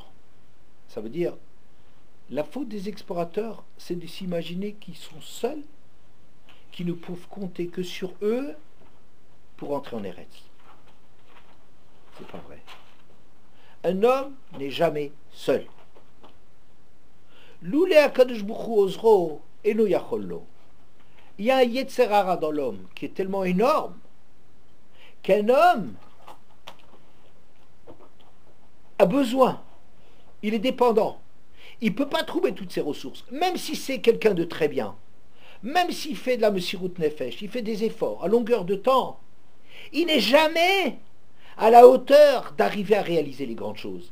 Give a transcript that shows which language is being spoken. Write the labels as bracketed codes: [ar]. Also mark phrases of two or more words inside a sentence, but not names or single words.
[fr] Ça veut dire, la faute des explorateurs, c'est de s'imaginer qu'ils sont seuls, qu'ils ne peuvent compter que sur eux pour entrer en Eretz. C'est pas vrai. Un homme n'est jamais seul. [he] לולא הקדוש ברוך הוא עוזרו אינו יכול לו. [fr] Il y a un [he] יצר הרע [fr] dans l'homme qui est tellement énorme qu'un homme a besoin, il est dépendant, il ne peut pas trouver toutes ses ressources, même si c'est quelqu'un de très bien, même s'il fait de la [he] מסירות נפש, [fr] il fait des efforts à longueur de temps, il n'est jamais à la hauteur d'arriver à réaliser les grandes choses.